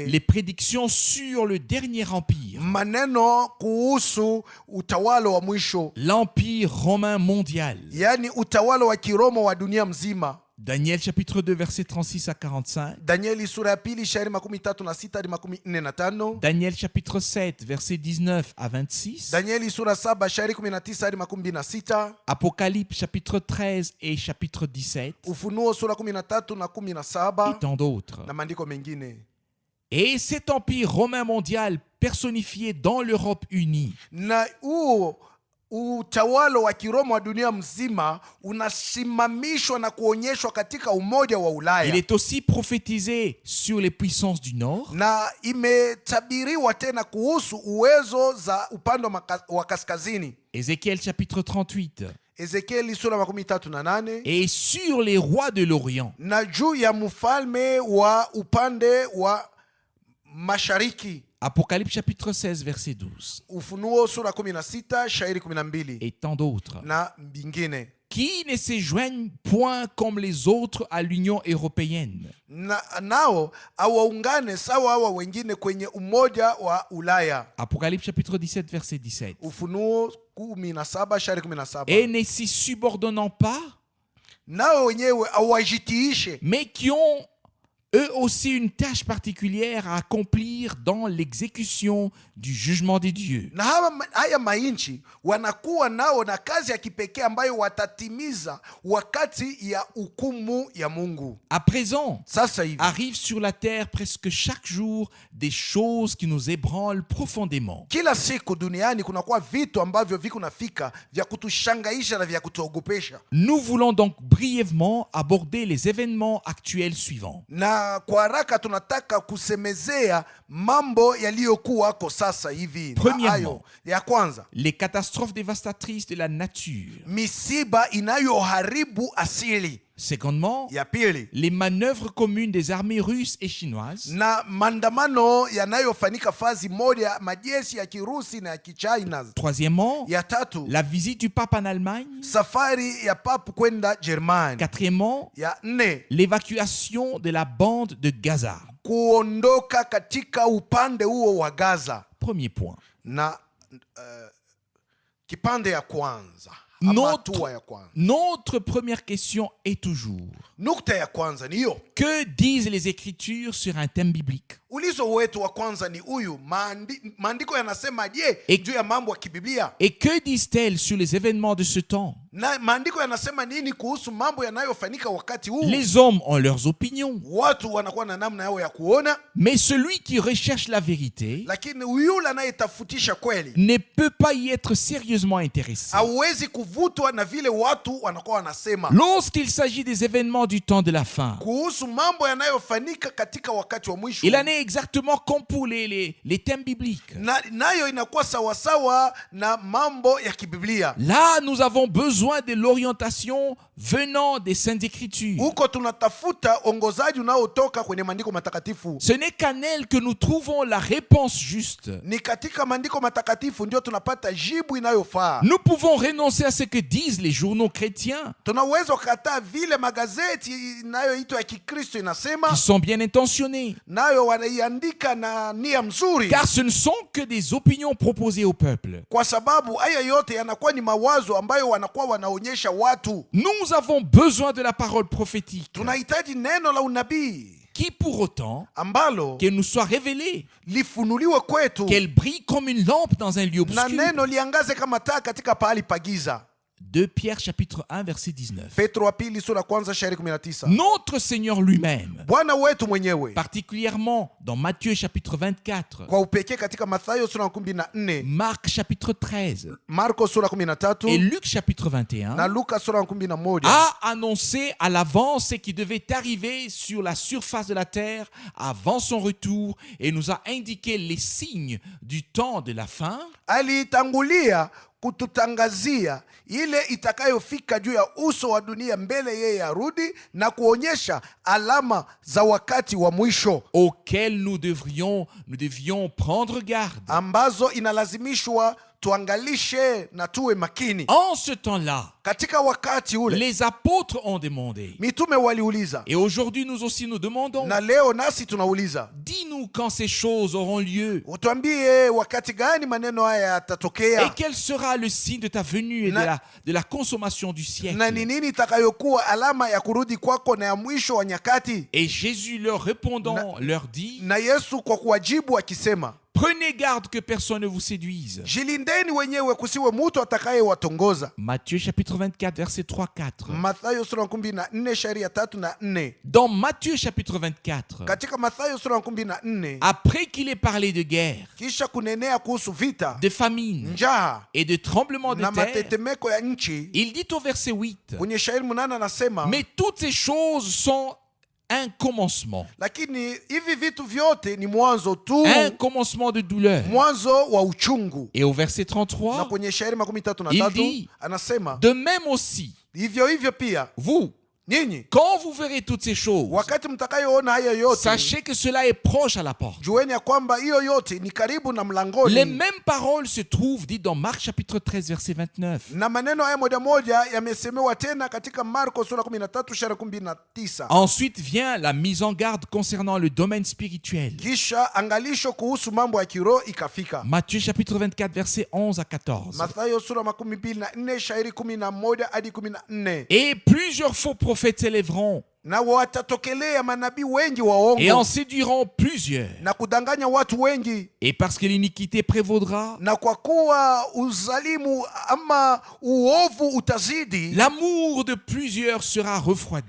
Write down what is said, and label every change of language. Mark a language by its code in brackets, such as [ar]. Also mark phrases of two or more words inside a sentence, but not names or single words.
[fr] les prédictions sur le dernier empire, [sw] maneno kuhusu utawala wa mwisho, [fr] l'empire romain mondial. [sw] yaani utawala wa Kiroma wa dunia mzima. [fr] Daniel chapitre 2 verset 36 à 45. [sw] Danieli sura ya pili shairi 36 hadi 45. [fr] Daniel chapitre 7 verset 19 à 26. [sw] Danieli sura 7 shairi 19 hadi 26. [fr] Apocalypse chapitre 13 et chapitre 17. [sw] Ufunuo sura 13 na 17 [fr] Et tant d'autres. [sw] na maandiko mengine. [fr] Et cet empire romain mondial personnifié dans l'Europe unie [sw] Na huo utawala wa Kiroma wa dunia mzima unasimamishwa na kuonyeshwa katika umoja wa [fr] il [sw] Ulaya, [fr] est aussi prophétisé sur les puissances du nord, [sw] na imetabiriwa tena kuhusu uwezo za upande wa kaskazini. [fr] Ézéchiel chapitre 38, [sw] Ezekieli sura 38 [fr] et sur les rois de l'Orient. [sw] na juu ya mfalme wa upande wa mashariki. [fr] Apocalypse chapitre 16 verset 12. [sw] Ufunuo sura 16 shairi 12 [fr] Et tant d'autres, [sw] na bingine. [fr] qui ne se joignent point comme les autres à l'Union européenne, [sw] Nao awaungane sawa hawa wengine kwenye umoja wa Ulaya. [fr] Apocalypse chapitre 17 verset 17, [sw] Ufunuo 17 shairi 17. [fr] et ne s'y subordonnant pas, [sw] Nao wenyewe awajitiishe, [fr] mais qui ont eux aussi une tâche particulière à accomplir dans l'exécution du jugement des dieux. [sw] na haya mainchi wanakuwa nao na kazi ya kipekee ambayo watatimiza wakati ya hukumu ya Mungu. [fr] À présent, [sw] Sasa hivi [fr] arrivent sur la terre presque chaque jour des choses qui nous ébranlent profondément. [sw] kila siku duniani kunakuwa vitu ambavyo viko nafika vya kutushangaisha na vya kutuogopesha, [fr] Nous voulons donc brièvement aborder les événements actuels suivants. [sw] na kwa haraka tunataka kusemezea mambo yaliyokuwako sasa hivi. Na [fr] Premièrement, [sw] hayo ya kwanza, [fr] Les catastrophes dévastatrices de la nature. [sw] misiba inayoharibu asili. [fr] Secondement, [sw] Ya pili, [fr] les manœuvres communes des armées russes et chinoises. [sw] na maandamano yanayofanyika fazi moja majeshi ya Kirusi na ya Kichina. [fr] Troisièmement, [sw] Ya tatu, [fr] la visite du pape en Allemagne. [sw] safari ya papu kwenda Jerumani. [fr] Quatrièmement, [sw] Ya nne, [fr] l'évacuation de la bande de Gaza. [sw] kuondoka katika upande huo wa Gaza. [fr] Premier point. [sw] Na kipande ya kwanza ama hatua ya kwanza, [fr] Notre première question est toujours: [sw] nukta ya kwanza ni hiyo. [fr] que disent les Écritures sur un thème biblique? [sw] Ulizo wetu wa kwanza ni huyu, maandiko yanasema je juu ya mambo ya kibiblia, [fr] Et que disent-elles sur les événements de ce temps? [sw] na maandiko yanasema nini kuhusu mambo yanayofanyika wakati huu. [fr] Les hommes ont leurs opinions, [sw] Watu wanakuwa na namna yao ya kuona, [fr] mais celui qui recherche la vérité [sw] lakini yule anayetafutisha kweli [fr] ne peut pas y être sérieusement intéressé. [sw] hauwezi kuvutwa na vile watu wanakuwa wanasema [fr] Lorsqu'il s'agit des événements du temps de la fin, [sw] kuhusu mambo yanayofanyika katika wakati wa mwisho. [fr] il en est exactement comme pour les thèmes bibliques. [sw] Nayo inakuwa sawasawa na mambo ya kibiblia. [fr] Là, nous avons besoin de l'orientation venant des Saintes Écritures. [sw] Huko tunatafuta ongozaji unaotoka kwenye maandiko matakatifu. [fr] Ce n'est qu'en elles que nous trouvons la réponse juste. [sw] Ni katika maandiko matakatifu ndio tunapata jibu inayofaa. [fr] Nous pouvons renoncer à ce que disent les journaux chrétiens, [sw] Tunaweza kukataa vile magazeti inayoitwa ya Kikristo inasema, [fr] qui sont bien intentionnés, [sw] nayo wanaiandika na nia mzuri, [fr] car ce ne sont que des opinions proposées au peuple. [sw] kwa sababu haya yote yanakuwa ni mawazo ambayo wanakuwa wanaonyesha watu. [fr] Nous avons besoin de la parole prophétique, [sw] Tunahitaji neno la unabii [fr] qui pour autant [sw] ambalo [fr] qu'elle nous soit révélée, [sw] lifunuliwe kwetu, [fr] qu'elle brille comme une lampe dans un lieu [sw] na [fr] obscur. [sw] neno liangaze kama taa katika pahali pa giza. [fr] 2 Pierre chapitre 1 verset 19. [sw] Petro wa pili sura kwanza shairi 19. [fr] Notre Seigneur lui-même, [sw] Bwana wetu mwenyewe [fr] particulièrement dans Matthieu chapitre 24, [sw] kwa upekee katika Mathayo sura 14, [fr] Marc chapitre 13 [sw] Marko sura [fr] et [sw] 13 [fr] Luc chapitre [sw] na [fr] 21, [sw] Luka sura 11, [fr] a annoncé à l'avance ce qui devait arriver sur la surface de la terre avant son retour et nous a indiqué les signes du temps de la fin, [sw] alitangulia kututangazia ile itakayofika juu ya uso wa dunia mbele yeye arudi, na kuonyesha alama za wakati wa mwisho [fr] auxquelles nous devions prendre garde. [sw] ambazo inalazimishwa tuangalishe na tuwe makini. [fr] En ce temps-là, [sw] Katika wakati ule [fr] les apôtres ont demandé. [sw] mitume waliuliza, [fr] Et aujourd'hui, nous aussi, nous demandons. [sw] na leo nasi tunauliza, [fr] Dis-nous quand ces choses auront lieu. [sw] utuambie wakati gani maneno haya [fr] Et [sw] yatatokea, [fr] quel sera le signe de ta venue et de la consommation du [sw] na [fr] siècle? [sw] ni nini itakayokuwa alama ya kurudi kwako na ya mwisho wa nyakati. [fr] Et Jésus leur répondant, leur dit, [sw] Na Yesu kwa kuwajibu akisema, [fr] prenez garde que personne ne vous séduise. [sw] jilindeni wenyewe kusiwe mtu atakayewatongoza. [fr] Matthieu chapitre 24, verset 3-4. [sw] Mathayo sura ya 14 shairi ya 3 na 4. [fr] Dans Matthieu chapitre 24, [sw] Katika Mathayo sura ya 14, [fr] après qu'il ait parlé de guerre, [sw] kisha kunenea kuhusu vita, [fr] de famine [sw] njaa [fr] et de tremblements de [sw] na [fr] terre, [sw] matetemeko ya nchi, [fr] il dit au verset 8, [sw] kwenye shairi 8 anasema, [fr] mais toutes ces choses sont un commencement. [sw] lakini hivi vitu vyote ni mwanzo tu, [fr] Un commencement de douleur. [sw] mwanzo wa uchungu. [fr] Et au verset [sw] Na [fr] 33, [sw] kwenye shairi 33 [fr] il dit, [sw] anasema, [fr] de même aussi, [sw] hivyo hivyo pia [fr] vous, [sw] nyinyi [fr] quand vous verrez toutes ces choses, [sw] wakati mtakayoona haya yote, [fr] sachez que cela est proche à la porte. [sw] jueni ya kwamba hiyo yote ni karibu na [fr] Les [sw] mlangoni. [fr] mêmes paroles se trouvent dites dans Marc chapitre 13 verset 29. [sw] Na maneno haya moja moja yamesemewa tena katika Marko sura 13 shairi 19. [fr] Ensuite vient la mise en garde concernant le domaine spirituel. [sw] Kisha angalisho kuhusu mambo ya kiroho ikafika. [fr] Matthieu chapitre 24 verset 11 à 14. [sw] Mathayo sura 24 shairi 11 hadi 14. [fr] Et plusieurs faux prophètes s'élèveront [sw] Na watatokelea manabii wengi [fr] et en [sw] waongo [fr] séduiront plusieurs. [sw] na kudanganya watu wengi, [fr] Et parce que l'iniquité prévaudra, [sw] na kwa kuwa uzalimu ama uovu utazidi, [fr] l'amour de plusieurs sera refroidi.